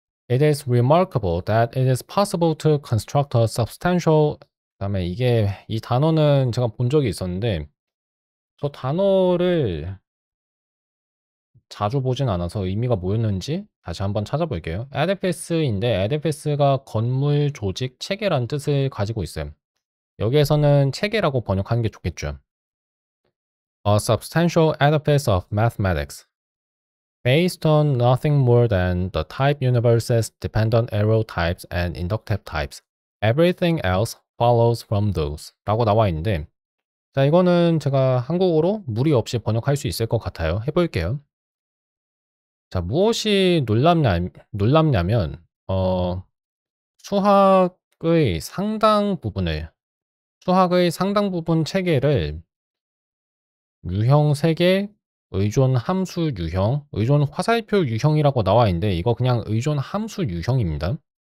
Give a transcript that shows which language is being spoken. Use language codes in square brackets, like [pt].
[en] It is remarkable that it is possible to construct a substantial [ko] 그다음에 이게 이 단어는 제가 본 적이 있었는데 저 단어를 자주 보진 않아서 의미가 뭐였는지 다시 한번 찾아볼게요. edifice인데 edifice가 건물, 조직, 체계란 뜻을 가지고 있어요. 여기에서는 체계라고 번역하는 게 좋겠죠. [en] A substantial edifice of mathematics based on nothing more than the type universes, dependent arrow types, and inductive types. Everything else follows from those [ko] 라고 나와 있는데 자 이거는 제가 한국어로 무리 없이 번역할 수 있을 것 같아요. 해볼게요. 자 무엇이 놀랍냐면 수학의 상당 부분 체계를 유형 3개, 의존 함수 유형, 의존 화살표 유형이라고 나와 있는데 이거 그냥 의존 함수 유형입니다.